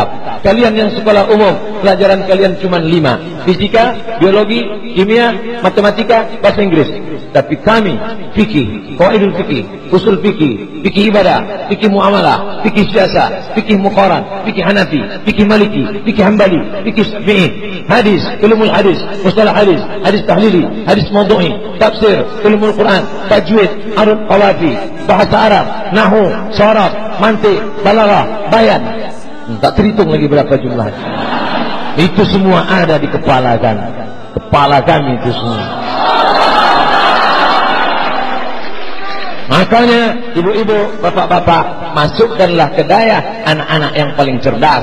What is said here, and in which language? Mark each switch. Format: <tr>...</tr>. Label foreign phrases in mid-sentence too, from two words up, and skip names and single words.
<id>Kalian yang sekolah umum, pelajaran kalian cuma 5: fisika, biologi, kimia, matematika, bahasa Inggris. Tapi kami fikih, qawaidul fikih, usul fikih, fikih ibadah, fikih muamalah, fikih siasa, fikih muqaran, fikih Hanafi, fikih Maliki, fikih Hambali, fikih Syafi'i, hadis, ulumul hadis, mustalah hadis, hadis tahlili, hadis mawdu'i, tafsir, ulumul Quran, tajwid, arud qawafi, bahasa Arab, nahwu, sharaf, mantiq, balaghah, bayan. Tak terhitung lagi berapa jumlah. Itu semua ada di kepala kami itu semua. Makanya ibu-ibu, bapak-bapak, masukkanlah ke daya anak-anak yang paling cerdas.</id>